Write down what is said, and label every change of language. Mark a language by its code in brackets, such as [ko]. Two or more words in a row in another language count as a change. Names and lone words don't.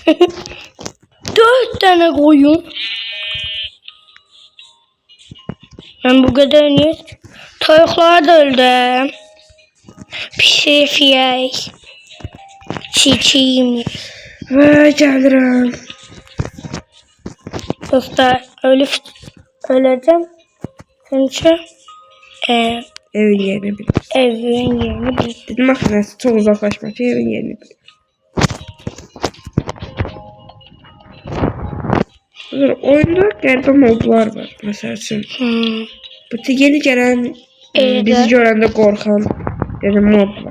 [tr] 4 tane koyun. Ben bu kadar niye? Tavuklar da öldü. [az] Pişir yiyək. [tr] Çiğ [az] Vay gəlirəm. [tr] Dostlar öleceğim. Çünkü [az] Evin yerini bil. evin yerini bil. Dedim axı çok uzaqlaşma ki evin yerini bil. Oyunda qəribə modlar var. Məsəl üçün bu yeni gələn bizi görəndə qorxan yəni mod var.